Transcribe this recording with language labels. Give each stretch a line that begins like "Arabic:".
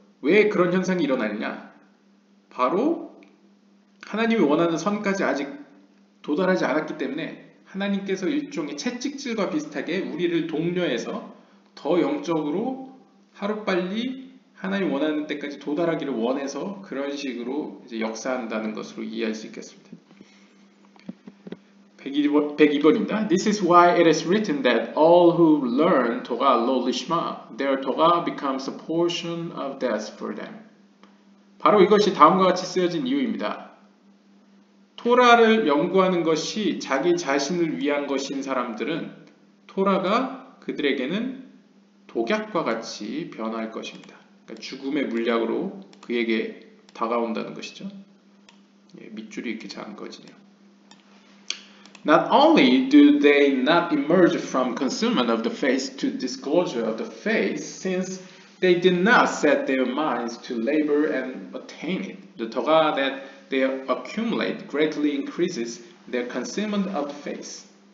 Korean: 왜 그런 현상이 일어나느냐? 바로 하나님이 원하는 선까지 아직 도달하지 않았기 때문에 하나님께서 일종의 채찍질과 비슷하게 우리를 독려해서 더 영적으로 하루빨리 하나님 원하는 때까지 도달하기를 원해서 그런 식으로 이제 역사한다는 것으로 이해할 수 있겠습니다. 102번입니다.
English: This is why it is written that all who learn Torah lo lishma, their Torah becomes a portion of death for them.
Korean: 바로 이것이 다음과 같이 쓰여진 이유입니다. 토라를 연구하는 것이 자기 자신을 위한 것인 사람들은 토라가 그들에게는 독약과 같이 변할 것입니다. 그러니까 죽음의 물약으로 그에게 다가온다는 것이죠. 밑줄이 이렇게 잘 꺼지네요.
English: Not only do they not emerge from concealment of the faith to disclosure of the faith, since they did not set their minds to labor and attain it, the Torah that they accumulate greatly increases their concealment of faith.